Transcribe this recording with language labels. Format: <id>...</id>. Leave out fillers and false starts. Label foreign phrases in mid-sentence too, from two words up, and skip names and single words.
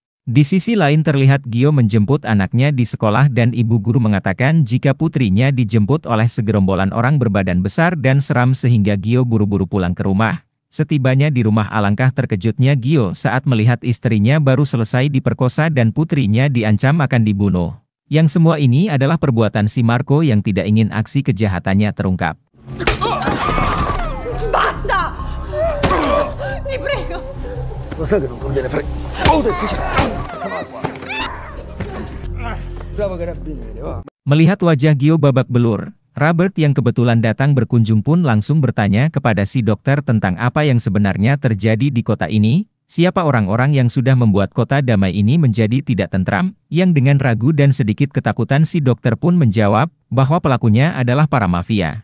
<id>Di sisi lain terlihat Gio menjemput anaknya di sekolah dan ibu guru mengatakan jika putrinya dijemput oleh segerombolan orang berbadan besar dan seram sehingga Gio buru-buru pulang ke rumah. Setibanya di rumah alangkah terkejutnya Gio saat melihat istrinya baru selesai diperkosa dan putrinya diancam akan dibunuh. Yang semua ini adalah perbuatan si Marco yang tidak ingin aksi kejahatannya terungkap.</id> <it>Basta! Ti prego! Lo sai che non conviene fare... Oh, Bravo carabinieri, va.</it> <id>Melihat wajah Gio babak belur, Robert yang kebetulan datang berkunjung pun langsung bertanya kepada si dokter tentang apa yang sebenarnya terjadi di kota ini, siapa orang-orang yang sudah membuat kota damai ini menjadi tidak tentram, yang dengan ragu dan sedikit ketakutan si dokter pun menjawab bahwa pelakunya adalah para mafia.</id>